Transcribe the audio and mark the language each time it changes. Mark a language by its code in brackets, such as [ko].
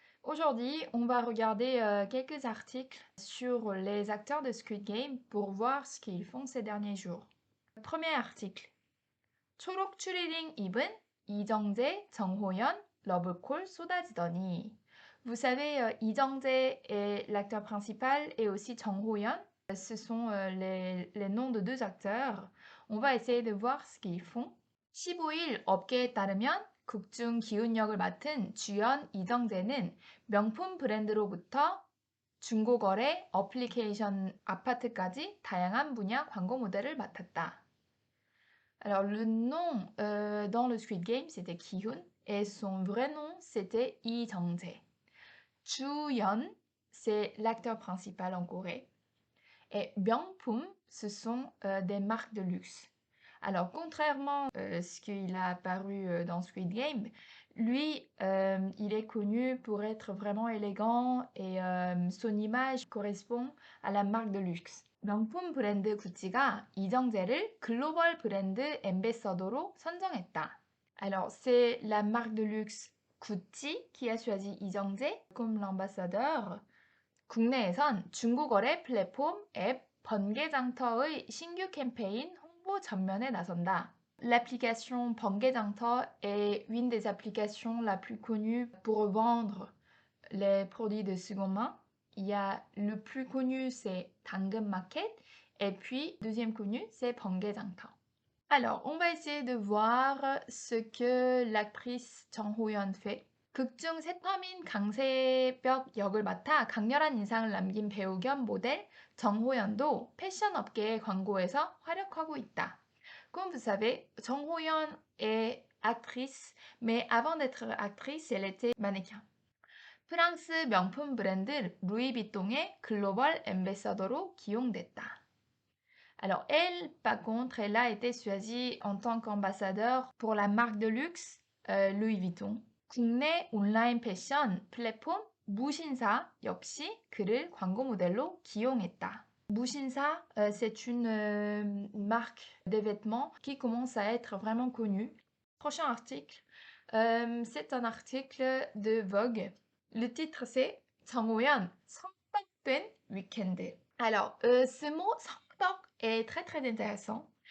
[fr] Aujourd'hui, on va regarder quelques articles sur les acteurs de Squid Game pour voir ce qu'ils font ces derniers jours. Premier article. [ko] 초록 추리닝 입은 이정재, 정호연, 러브콜 쏟아지더니. [fr] Vous savez, 이정재 est l'acteur principal et aussi 정호연. Ce sont les noms de deux acteurs. On va essayer de voir ce qu'ils font. [ko] 15일 업계에 따르면 극중 기훈역을 맡은 주연 이정재는 명품 브랜드로부터 중고거래, 어플리케이션, 아파트까지 다양한 분야 광고 모델을 맡았다. [fr] Alors le nom dans le Squid Game c'était Ki-hoon et son vrai nom c'était Lee Jung-jae. Ju-yeon c'est l'acteur principal en Corée et Byung-pum ce sont des marques de luxe. Alors contrairement à ce qu'il a apparu dans Squid Game, lui il est connu pour être vraiment élégant et son image correspond à la marque de luxe. [ko] 명품 브랜드 구찌가 이정재를 글로벌 브랜드 앰베서더로 선정했다. [fr] Alors, c'est la marque de luxe Gucci qui a choisi 이정재 comme l'ambassadeur. [ko] 국내에선 중고거래 플랫폼 앱 번개장터의 신규 캠페인 홍보 전면에 나선다. [fr] L'application 번개장터 est une des applications la plus connue pour vendre les produits de seconde main. Il y a le plus connu, c'est 당근마켓, et puis deuxième connu, c'est 번개장터. Alors, on va essayer de voir ce que l'actrice Jung Ho-yeon fait. [ko] 극중 새터민 강세벽 역을 맡아 강렬한 인상을 남긴 배우 겸 모델 정호연도 패션 업계의 광고에서 활약하고 있다. [fr] Comme vous savez, Jung Ho-yeon est actrice, mais avant d'être actrice, elle était mannequin. [ko] 프랑스 명품 브랜드 루이비통의 글로벌 앰베서더로 기용됐다. [fr] Alors elle, par contre, elle a été choisie en tant qu'ambassadeur pour la marque de luxe Louis Vuitton. [ko] 국내 온라인 패션 플랫폼 무신사 역시 그를 광고 모델로 기용했다. [fr] 무신사, c'est une marque de vêtements qui commence à être vraiment connue. Prochain article, c'est un article de Vogue. Le titre c'est [ko] 정호연 성덕된 위켄드. [fr] Alors, ce mot 성덕 est très très intéressant.